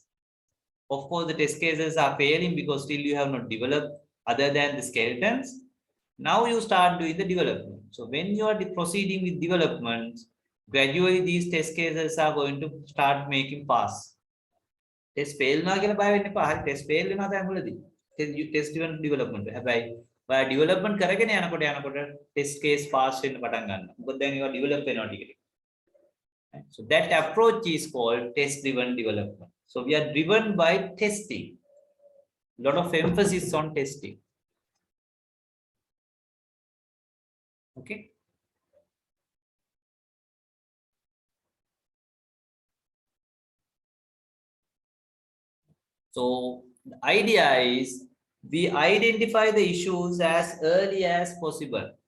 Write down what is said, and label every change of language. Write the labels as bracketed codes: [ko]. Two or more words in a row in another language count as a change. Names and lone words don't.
[en] Of course, the test cases are failing because still you have not developed other than the skeletons. Now you start doing the development. So when you are proceeding with development, gradually these test cases are going to start making pass. Test fail [si] na කියලා බය වෙන්න එපා. හරි [en] test fail [si] වෙනවා තමයි මුලදී. [en] test driven development. [si] හැබැයි ඔයා development කරගෙන යනකොට [en] test case pass [si] වෙන්න පටන් ගන්නවා. මොකද දැන් ඒවා develop වෙනවා ටික ටික. [en] So that approach is called test driven development. So we are driven by testing. A lot of emphasis on testing. Okay. So the idea is we identify the issues as early as possible.